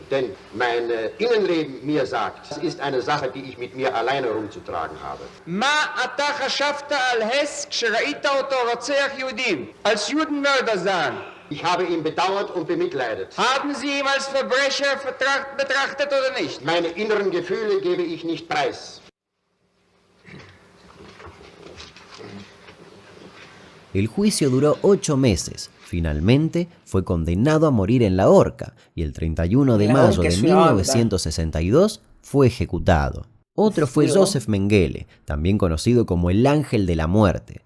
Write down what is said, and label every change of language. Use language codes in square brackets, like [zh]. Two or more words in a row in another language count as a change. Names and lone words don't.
[de] Denn mein Innenleben mir sagt, das ist eine Sache, die ich mit mir alleine rumzutragen habe. Als Judenmörder sagen. Ich habe ihn bedauert und bemitleidet. Haben Sie ihn als Verbrecher betrachtet oder nicht? Meine inneren Gefühle gebe ich nicht preis. [es] El juicio duró 8 meses. Finalmente fue condenado a morir en la horca y el 31 de mayo de 1962 fue ejecutado. Otro fue Joseph Mengele, también conocido como el Ángel de la Muerte.